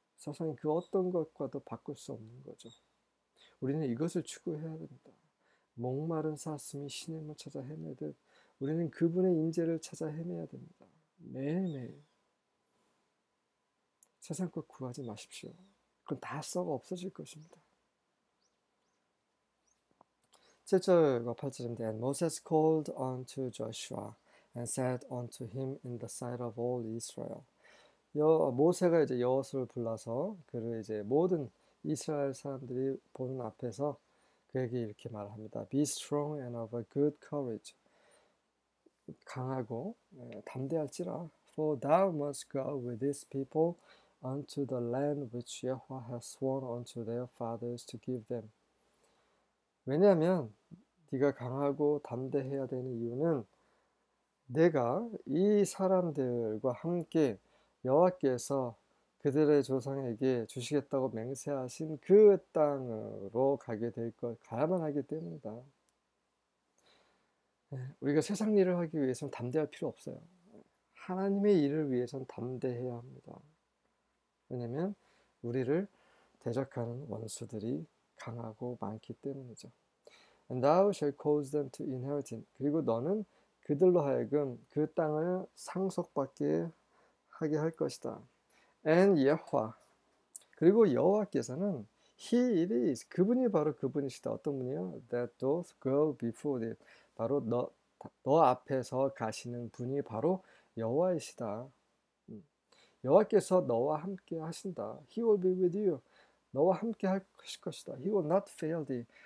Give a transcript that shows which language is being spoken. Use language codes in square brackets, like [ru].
[ko] 세상에 그 어떤 것과도 바꿀 수 없는 거죠. 우리는 이것을 추구해야 됩니다. 목마른 사슴이 시냇을 찾아 헤매듯 우리는 그분의 임재를 찾아 헤매야 됩니다. 매일매일. 세상 것 구하지 마십시오. 그건 다 썩어 없어질 것입니다. 7절과 8절인데 [en] And Moses called unto Joshua and said unto him in the sight of all Israel. [ko] 모세가 이제 여호수아를 불러서 그를 이제 모든 이스라엘 사람들이 보는 앞에서 그에게 이렇게 말합니다. [en] Be strong and of a good courage. [ko] 강하고 담대할지라. [en] For thou must go with this people unto the land which Yahweh has sworn unto their fathers to give them. [ko] 왜냐하면 네가 강하고 담대해야 되는 이유는 내가 이 사람들과 함께 여호와께서 그들의 조상에게 주시겠다고 맹세하신 그 땅으로 가야만 하기 때문이다. 우리가 세상 일을 하기 위해서는 담대할 필요 없어요. 하나님의 일을 위해서는 담대해야 합니다. 왜냐하면 우리를 대적하는 원수들이 강하고 많기 때문이죠. [en] And thou shalt cause them to inherit it. [ko] 그리고 너는 그들로 하여금 그 땅을 상속받게 하게 할 것이다. [en] And Yahweh. [ko] 그리고 여호와께서는 [en] He it is. [ko] 그분이 바로 그분이시다. 어떤 분이요? [en] That doth go before thee. [ko] 바로 너 앞에서 가시는 분이 바로 여호와이시다. 여호와께서 너와 함께 하신다. [en] He will be with you. [ko] 너와 함께 하실 것이다. [en] He will not fail thee.